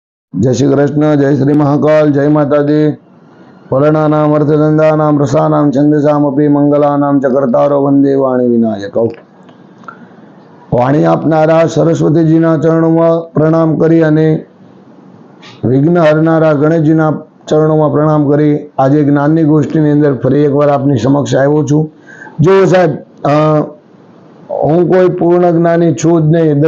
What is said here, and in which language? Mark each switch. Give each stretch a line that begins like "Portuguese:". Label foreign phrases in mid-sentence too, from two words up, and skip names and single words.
Hindi: जय श्री कृष्ण, जय श्री महाकाल, जय माता दी।
Sanskrit: वर्णानाम अर्थदंडानाम रसानाम छंदसामपि मंगलानाम च कर्तारो वंदे वाणी विनायको।
Gujarati: वाणी આપનારા સરસ્વતીજીના ચરણોમાં પ્રણામ કરી અને વિઘ્ન હરનારા ગણેશજીના ચરણોમાં પ્રણામ કરી આજે જ્ઞાનની ગોષ્ઠીની અંદર ફરી એકવાર આપની સમક્ષ આવ્યો છું। જો સાહેબ, હું કોઈ પૂર્ણ જ્ઞાની છું જ નહીં।